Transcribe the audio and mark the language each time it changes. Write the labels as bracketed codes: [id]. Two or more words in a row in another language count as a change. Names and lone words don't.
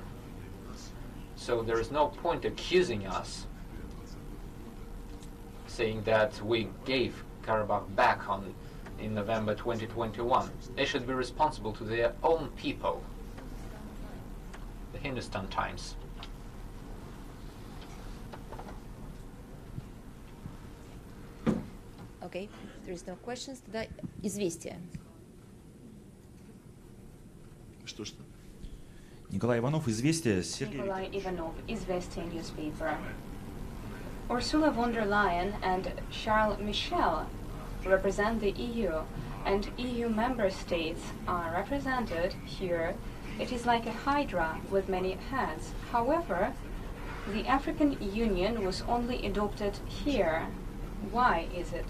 [en] So there is no point accusing us, saying that we gave Karabakh back in November 2021. They should be responsible to their own people. The Hindustan Times. Okay, there is no questions. [ru] Тогда известия. Что? Николай Иванов, Известия. [en] Nikolai Ivanov, Izvestia newspaper. Ursula von der Leyen and Charles Michel represent the EU, and EU member states are represented here. It is like a hydra with many heads. However, the African Union was only adopted here. Why is it?